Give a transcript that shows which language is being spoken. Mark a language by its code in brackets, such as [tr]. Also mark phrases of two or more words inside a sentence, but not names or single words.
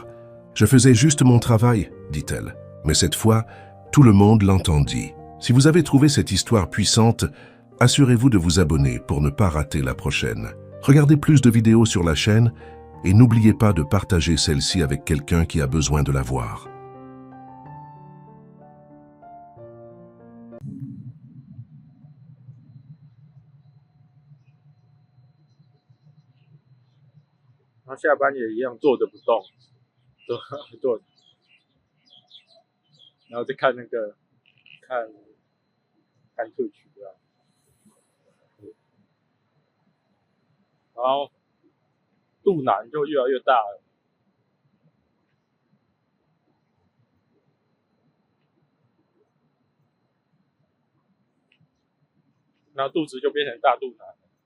[fr] « Je faisais juste mon travail, » dit-elle. Mais cette fois, tout le monde l'entendit. Si vous avez trouvé cette histoire puissante, assurez-vous de vous abonner pour ne pas rater la prochaine. Regardez plus de vidéos sur la chaîne et n'oubliez pas de partager celle-ci avec quelqu'un qui a besoin de la voir. [zh] 他下班也一样坐着不动，坐，然后再看那个看兔曲啊，然后肚腩就越来越大了，然后肚子就变成大肚腩了。